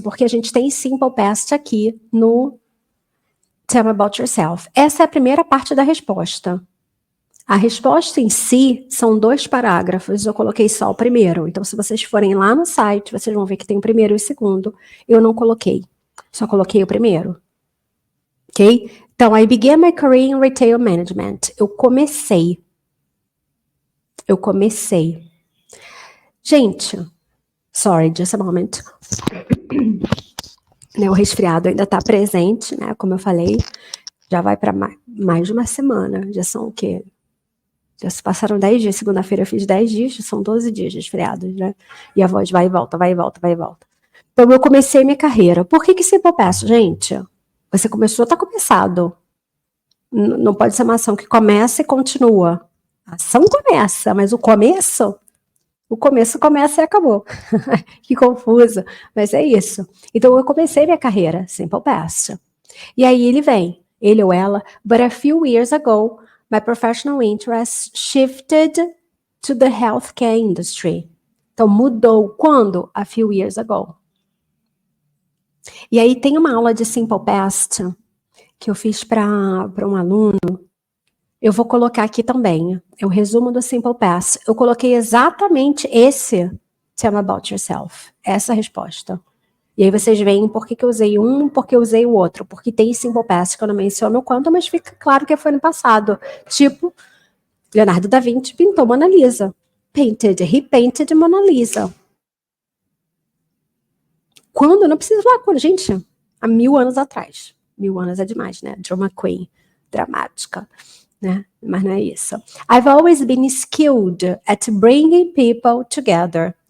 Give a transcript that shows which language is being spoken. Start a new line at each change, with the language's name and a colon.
Portuguese: Porque a gente tem Simple Past aqui no Tell Me About Yourself. Essa é a primeira parte da resposta. A resposta em si são 2 parágrafos, eu coloquei só o primeiro. Então, se vocês forem lá no site, vocês vão ver que tem o primeiro e o segundo. Eu não coloquei, só coloquei o primeiro. Ok? Então,
English: I began my career in retail management.
Portuguese: Eu comecei. Gente,
English: sorry, just a moment.
Portuguese: O resfriado ainda está presente, né? Como eu falei, já vai para mais de uma semana. Já são o quê? Já se passaram 10 dias, segunda-feira eu fiz 10 dias, são 12 dias de resfriados, né? E a voz vai e volta, vai e volta, vai e volta. Então eu comecei minha carreira. Por que Simple Past, gente? Você começou, tá começado. Não pode ser uma ação que começa e continua. A ação começa, mas o começo começa e acabou. Que confuso, mas é isso. Então eu comecei minha carreira, Simple Past. E aí ele ou ela,
English: but a few years ago, my professional interest shifted to the healthcare industry.
Portuguese: Então, mudou quando?
English: A few years ago.
Portuguese: E aí tem uma aula de Simple Past que eu fiz para um aluno, eu vou colocar aqui também, é o resumo do Simple Past. Eu coloquei exatamente esse
English: Tell me about yourself,
Portuguese: essa resposta. E aí vocês veem por que eu usei um, por que eu usei o outro, porque tem Simple Past que eu não menciono quanto, mas fica claro que foi no passado. Tipo, Leonardo da Vinci pintou Mona Lisa.
English: He painted Mona Lisa.
Portuguese: Quando? Não precisa falar quando, gente, há 1000 anos atrás. 1000 anos é demais, né? Drama Queen, dramática, né? Mas não é isso.
English: I've always been skilled at bringing people together.